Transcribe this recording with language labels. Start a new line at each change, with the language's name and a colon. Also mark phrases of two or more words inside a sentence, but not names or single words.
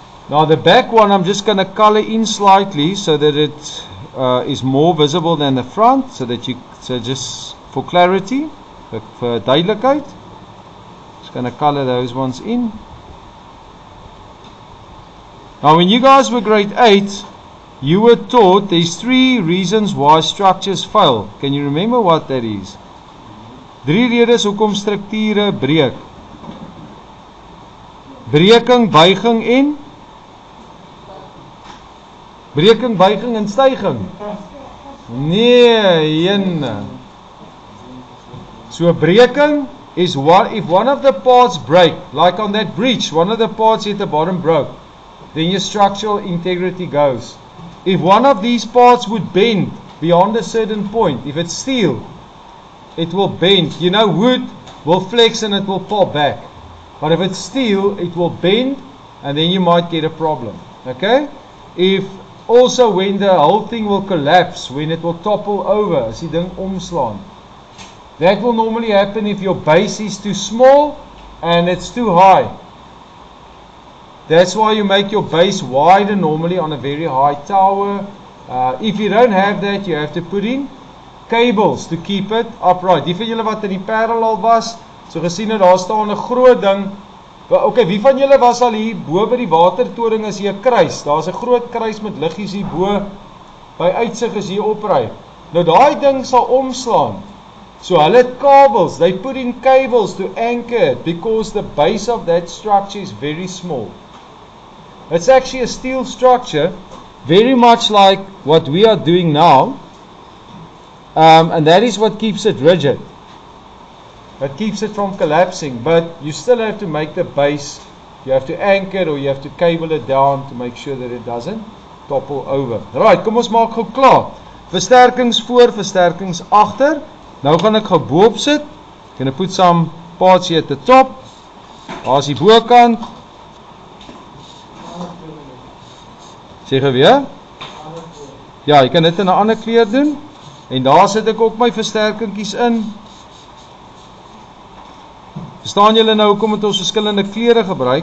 English: Now the back one I'm just going to color in slightly so that it is more visible than the front, so just for clarity, for duidelijkheid. Just going to color those ones in. Now when you guys were grade 8, you were taught there's 3 reasons why structures fail. Can you remember what that is?
Afrikaans: 3 redes hoekom strukture breek. Breking, buiging en breking, buiging en styging. Nee, jene.
English: So breking is if one of the parts break, like on that bridge, one of the parts at the bottom broke, then your structural integrity goes. If one of these parts would bend beyond a certain point, if it's steel, it will bend. You know, wood will flex and it will pop back. But if it's steel, it will bend and then you might get a problem. Okay? If also when the whole thing will collapse, when it will topple over,
Afrikaans: as die ding omslaan.
English: That will normally happen if your base is too small and it's too high. That's why you make your base wider normally on a very high tower. If you don't have that, you have to put in cables to keep it upright.
Afrikaans: Die van julle wat in die Parel al was, so gesien het daar staan 'n groot ding. Okay, wie van julle was al hier bo by die watertoring as hier 'n kruis? Daar's 'n groot kruis met liggies hier bo by uitsig as hier opry. Nou daai ding sal omslaan. So hulle het kabels,
English: they put in cables to anchor it because the base of that structure is very small. It's actually a steel structure, very much like what we are doing now, and that is what keeps it rigid. That keeps it from collapsing, but you still have to make the base, you have to anchor it or you have to cable it down to make sure that it doesn't topple over. Right,
Afrikaans: kom ons maak gou klaar. Versterkings voor, versterkings agter. Nou gaan ek gou boop sit.
English: Gonna put some parts here at the top.
Afrikaans: Daar's die bokant. Sê gou weer. Ja, jy kan dit in 'n ander kleur doen. En daar sit ek ook my versterkingkies in. Verstaan julle nou hoekom het ons verskillende kleure gebruik?